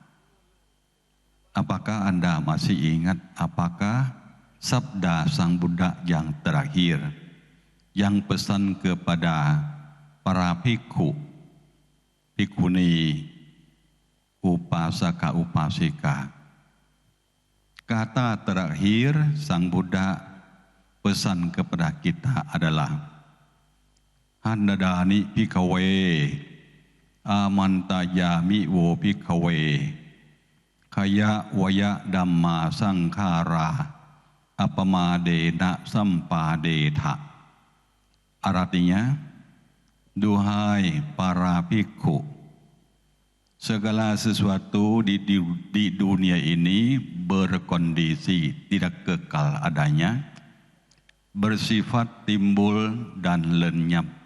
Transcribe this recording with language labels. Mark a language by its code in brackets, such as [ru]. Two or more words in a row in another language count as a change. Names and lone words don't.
[id] Apakah Anda masih ingat apakah sabda Sang Buddha yang terakhir yang pesan kepada para bhikkhu, bhikkhuni, upasaka, upasika? Kata terakhir Sang Buddha pesan kepada kita adalah [pi] Handadani bhikkhave amantayami wo bhikkhave kaya waya dhamma sangkhara apamadena sampadetha. [id] Artinya, duhai para bhikkhu, segala sesuatu di dunia ini berkondisi tidak kekal adanya, bersifat timbul dan lenyap.